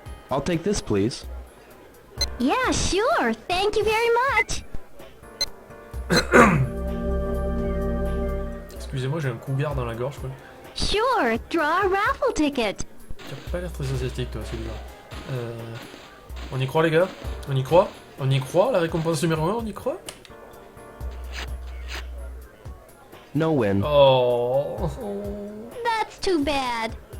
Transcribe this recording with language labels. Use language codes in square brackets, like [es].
[en] I'll take this, please. Yeah, sure. Thank you very much. [fr] Excusez-moi, j'ai un cougar dans la gorge, quoi. [en] Sure, draw a raffle ticket. [fr] Tu as pas l'air très asiatique, toi, celui-là. On y croit, les gars? On y croit? On y croit? La récompense numéro 1, on y croit? [en] No win. Oh. That's too bad.